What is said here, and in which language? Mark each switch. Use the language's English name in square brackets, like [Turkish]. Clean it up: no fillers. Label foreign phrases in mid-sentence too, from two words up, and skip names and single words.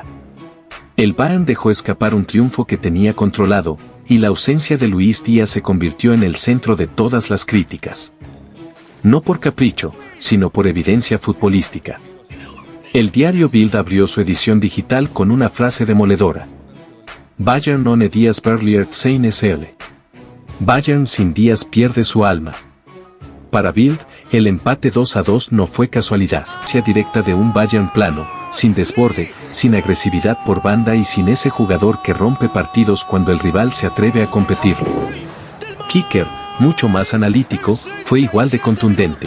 [Spanish] El Bayern dejó escapar un triunfo que tenía controlado, y la ausencia de Luis Díaz se convirtió en el centro de todas las críticas. No por capricho, sino por evidencia futbolística. El diario Bild abrió su edición digital con una frase demoledora: [German] Bayern ohne Díaz verliert seine Seele. [Spanish] Bayern sin Díaz pierde su alma. Para Bild, el empate 2-2 no fue casualidad. Directa de un Bayern plano, sin desborde, sin agresividad por banda y sin ese jugador que rompe partidos cuando el rival se atreve a competirlo. Kicker, mucho más analítico, fue igual de contundente.